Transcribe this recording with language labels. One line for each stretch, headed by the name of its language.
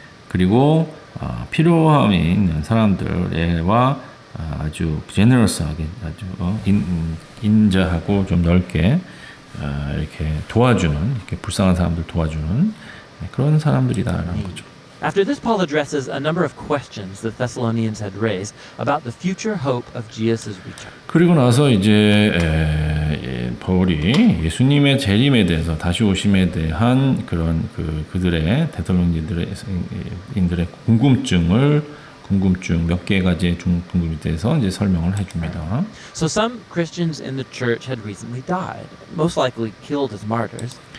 Korean: 그리고 필요함이 있는 사람들과 아주 제너러스하게 아주 인자하고 좀 넓게 이렇게 도와주는, 이렇게 불쌍한 사람들 도와주는 그런 사람들이다라는 거죠.
English: After this, Paul addresses a number of questions the Thessalonians had raised about the future hope of Jesus' return.
Korean: 그리고 나서 이제 바울이 예수님의 재림에 대해서 다시 오심에 대한 그런 그들의 데살로니가인들의 궁금증 몇 개 가지의 궁금증에 대해서 이제 설명을 해줍니다.
English: So some Christians in the church had recently died, most likely killed as martyrs.